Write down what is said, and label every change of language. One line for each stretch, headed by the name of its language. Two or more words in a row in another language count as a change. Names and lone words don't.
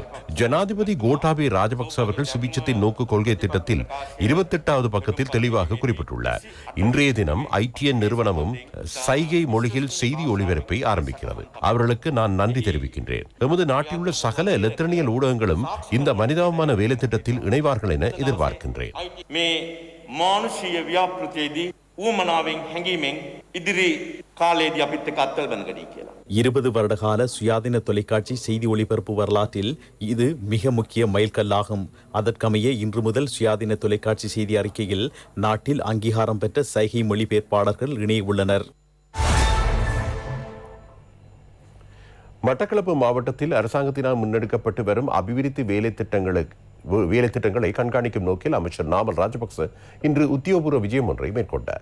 Tamil: ஜனாதிபதி கோட்டாபய ராஜபக்ச அவர்கள் சுபிட்சத்தின் நோக்கு கொள்கை திட்டத்தில் 28வது பக்கத்தில் தெளிவாக குறிப்பிட்டுள்ளார். இன்றைய தினம் ITN நிறுவனமும் சைகை மொழியில் செய்தி ஒளிபரப்பை ஆரம்பிக்கிறது. அவர்களுக்கு நான் நன்றி தெரிவிக்கின்றேன். எமது நாட்டில் உள்ள சகல எலக்ட்ரானியல் ஊடகங்களும் இந்த மனிதாபிமான வேலை திட்டத்தில் இணைவார்கள் என எதிர்பார்க்கின்றேன்.
Sinhala: මානුෂීය ව්‍යාපෘතියේදී ඌමනාවෙන් හැඟීමෙන් ඉදිරි කාලයේදී අපිත් එක්ක අත්වල බඳගනී කියලා.
Tamil: 20 வருடகால சுயாதீன தொலைக்காட்சி செய்தி ஒளிபரப்பு வரலாற்றில் இது மிக முக்கிய மைல்கல்லாகும். அதற்கமைய இன்று முதல் சுயாதீன தொலைக்காட்சி செய்தி அறிக்கையில் நாட்டில் அங்கீகாரம் பெற்ற சைகை மொழிபெயர்ப்பாளர்கள் இணைய உள்ளனர். மட்டக்களப்பு மாவட்டத்தில் அரசாங்கத்தினால் முன்னெடுக்கப்பட்டு வரும் அபிவிருத்தி வேலை திட்டங்களை கண்காணிக்கும் நோக்கில் அமைச்சர் நாமல் ராஜபக்ச இன்று உத்தியோகபூர்வ விஜயம் ஒன்றை மேற்கொண்டார்.